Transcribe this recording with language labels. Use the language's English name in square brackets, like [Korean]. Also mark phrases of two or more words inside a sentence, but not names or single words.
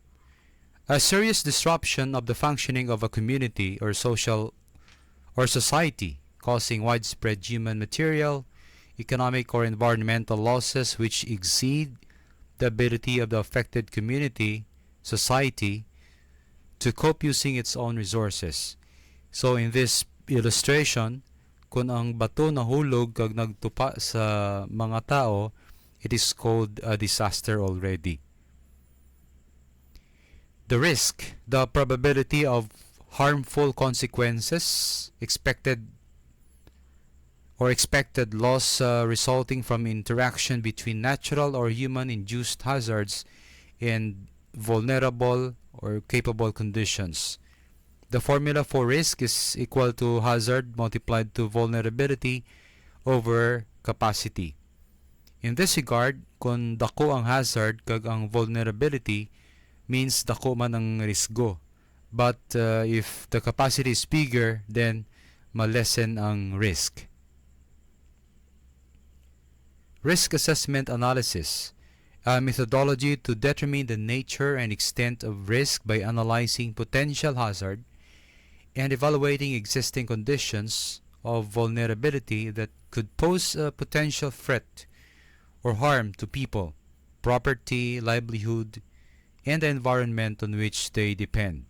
[English] A serious disruption of the functioning of a community or social or society, causing widespread human, material, economic, or environmental losses which exceed the ability of the affected community, society, to cope using its own resources. So in this illustration, [Hiligaynon] kung ang bato nahulog kag nagtupa sa mga tao, [English] it is called a disaster already. The risk, the probability of harmful consequences, expected loss resulting from interaction between natural or human-induced hazards and vulnerable or capable conditions. The formula for risk is equal to hazard multiplied to vulnerability over capacity. In this regard, [Hiligaynon] kung dako ang hazard kag ang vulnerability, means dako man ang risgo. [English] But if the capacity is bigger, then [Hiligaynon] malesen ang [English] risk. Risk assessment analysis, a methodology to determine the nature and extent of risk by analyzing potential hazard and evaluating existing conditions of vulnerability that could pose a potential threat or harm to people, property, livelihood, and the environment on which they depend.